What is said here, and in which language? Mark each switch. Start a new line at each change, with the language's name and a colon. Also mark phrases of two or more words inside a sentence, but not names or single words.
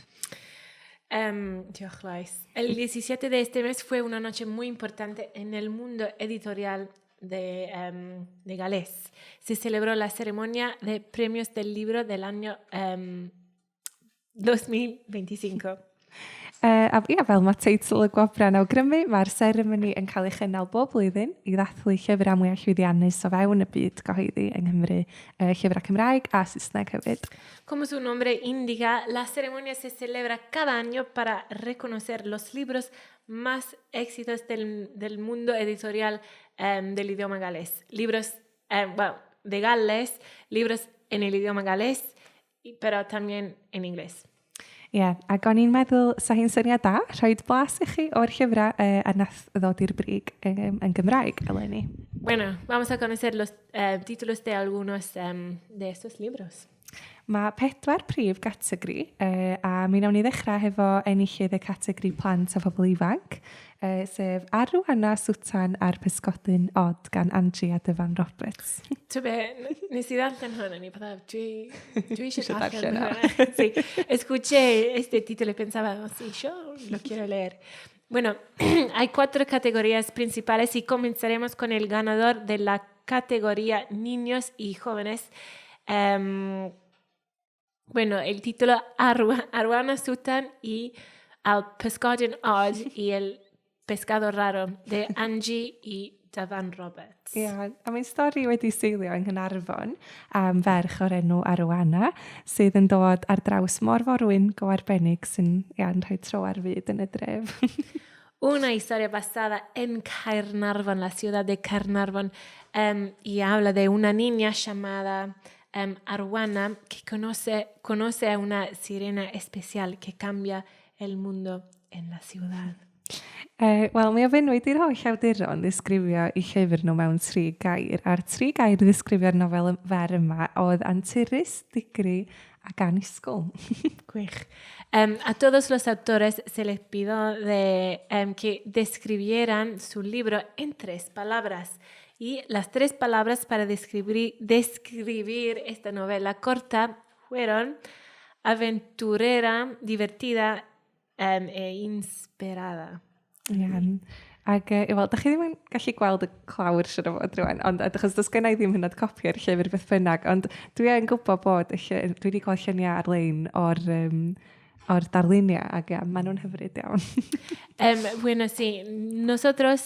Spanish: Dios el 17 de este mes fue una noche muy importante en el mundo editorial de Gales. Se celebró la ceremonia de premios del libro del año 2025.
Welsh: Fel mae teitl y gwobran awgrymu, mae'r seremoni yn cael ei chynnal bob blwyddyn i ddathlu llyfrau mwyaf llwyddiannus o fewn y byd gyhoeddi yng Nghymru, llyfrau Cymraeg a Saesneg hefyd.
Spanish: Como su nombre indica, la ceremonia se celebra cada año para reconocer los libros más éxitos del mundo editorial del idioma galés. Libros de Gales, libros en el idioma galés, pero también en inglés.
Welsh: Ac o'n i'n meddwl, sa hi'n syniad da, rhaid blas i chi o'r llyfrau a nath ddod i'r brig yn Gymraeg eleni.
Spanish: Bueno, vamos a conocer los títulos de algunos de estos libros.
Welsh: Mae 4 prif categori, a mi wnawn ni ddechrau hefo enillydd y categori plant a phobl ifanc, sef Arw, Anna, Swtan a'r Pysgodyn Od gan Angie a Dyfan Roberts. Nes i darllen hwnna, ni padda, dwi eisiau darllen hwnna.
Spanish: Sí, escuché este título y pensaba, sí, yo lo quiero leer. Bueno, hay 4 categorías principales y comenzaremos con el ganador de la categoría Niños y Jóvenes. Bueno, el título Arwana Sutan y Al Pysgodyn Od y el Pescado Raro de Angie y Dyfan Roberts.
Welsh: A mae'n stori wedi seilio yng Nghynarfon am ferch o'r enw Arwana, sydd yn dod ar draws mor forwyn go arbennig sy'n rhoi tro ar fyd yn y dref.
Spanish: Una historia basada en Caernarfon, la ciudad de Caernarfon, y habla de una niña llamada Arwana que conoce a una sirena especial que cambia el mundo en la ciudad.
Welsh: Wel, mi ofynwyd i'r holl awduron ddisgrifio i llyfr nhw mewn 3 gair, a'r 3 gair ddisgrifio'r nofel fer yma oedd anturus, digri ac annisgwl. Gwych.
Spanish: A todos los autores se les pidió que describieran su libro en 3 palabras. Y las 3 palabras para describir esta novela corta fueron aventurera, divertida e inspirada.
Welsh: Ac, wel, da chi ddim yn gallu gweld y clawr sy'n o fod rwan, ond achos does gen i ddim hynod copi ar llyfr beth bynnag, ond dwi yn gwybod bod dwi wedi gweld lluniau ar-lein o'r darluniau, ac maen nhw'n hyfryd iawn.
Spanish: Bueno, sí, nosotros...